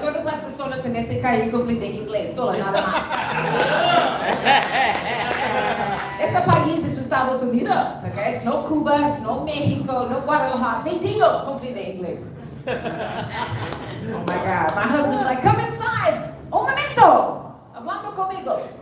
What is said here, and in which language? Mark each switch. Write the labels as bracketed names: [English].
[Spanish] Todas las personas en este calle comprenden inglés, solo nada más. Este país es Estados Unidos, okay? [English] It's no Cuba, it's no Mexico, no Guadalajara. [Spanish] Mentiro, comprende inglés. [English] Oh my God, my husband's like, come inside. [Spanish] Un momento, hablando conmigo.